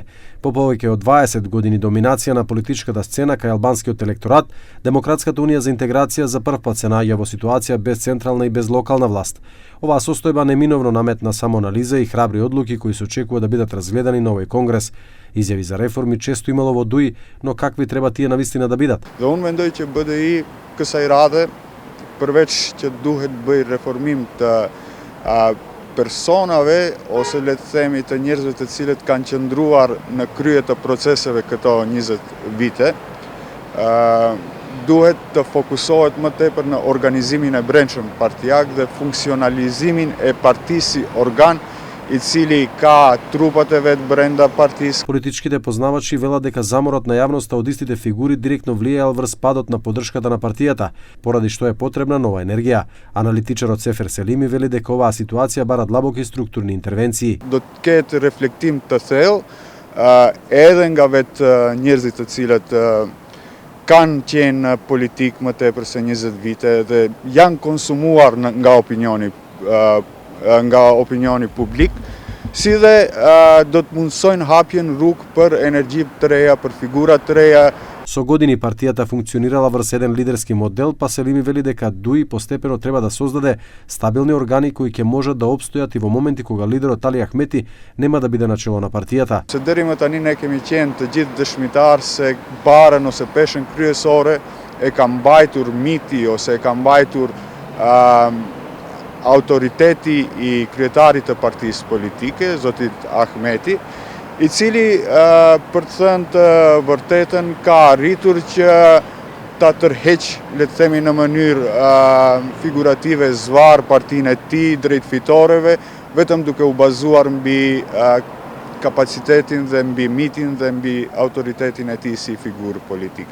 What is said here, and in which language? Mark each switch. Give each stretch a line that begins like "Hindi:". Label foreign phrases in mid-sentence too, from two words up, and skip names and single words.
Macedonian: По повеќе од 20 години доминација на политичката сцена кај албанскиот електорат, Демократската унија за интеграција за прв пат се наоѓа во ситуација без централна и без локална власт. Оваа состојба неминовно наметна самоанализа и храбри одлуки кои се очекува да бидат разгледани на овој конгрес. Изјави за реформи често имало во ДУИ, но какви треба тие навистина да бидат?
Albanian: Dhe unë mendoj që BDI kësaj radhe përveç që duhet bëj reformim të personave ose le të themi të njerëzve të cilët kanë qëndruar në krye të proceseve këto 20 vite, duhet të fokusohet më tepër në organizimin e brendshëm partijak dhe funksionalizimin e partisë si organ i cili ka trupat e vet brenda partisë.
Macedonian: Политичките познавачи велат дека заморот на јавноста од истите фигури директно влијаел врз падот на поддршката на партијата, поради што е потребна нова енергија. Аналитичарот Сефер Селими вели дека оваа ситуација бара длабоки структурни интервенции.
Albanian: Do të ketë reflektim të thellë edhe nga vetë njerëzit të cilët kanë qenë në politikë më tepër se 20 vite dhe janë konsumuar nga opinioni publik, si dhe do të mundsojnë hapjen rrugë për energji të reja, për figura të reja.
Macedonian: Со години партијата функционирала врз еден лидерски модел, па Селими вели дека ДУИ постепено треба да создаде стабилни органи кои ќе можат да опстојат и во моменти кога лидерот Али Ахмети нема да биде на чело на партијата.
Albanian: Se deri më tani ne kemi qenë të gjithë dëshmitar se barën ose peshën kryesore e ka mbajtur miti ose e ka mbajtur autoriteti i kryetarit të partisë politike, zotit Ahmeti, i cili për të thënë të vërtetën ka arritur që ta tërheq, le të themi në mënyrë figurative, zvar partinë e tij drejt fitoreve, vetëm duke u bazuar mbi kapacitetin dhe mbi mitin dhe mbi autoritetin e tij si figurë politike.